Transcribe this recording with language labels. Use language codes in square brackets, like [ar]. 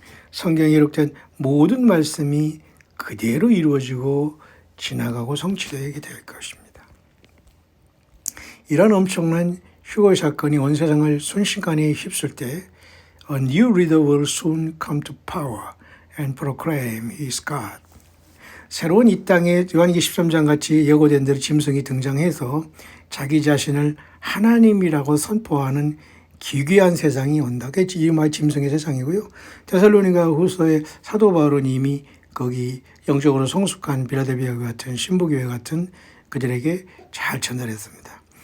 [ko] 성경에 기록된 모든 말씀이 그대로 이루어지고 지나가고 성취되게 될 것입니다. 이런 엄청난 휴거의 사건이 온 세상을 순식간에 휩쓸 때 [en] A new leader will soon come to power and proclaim his God. [ko] 새로운 이 땅에 요한기 13장 같이 예고된 대로 짐승이 등장해서 자기 자신을 하나님이라고 선포하는 기괴한 세상이 온다. 이 말 짐승의 세상이고요. 데살로니가 후서의 사도 바울은 이미 거기 영적으로 성숙한 빌라델비아 같은 신부교회 같은 그들에게 잘 전달했습니다.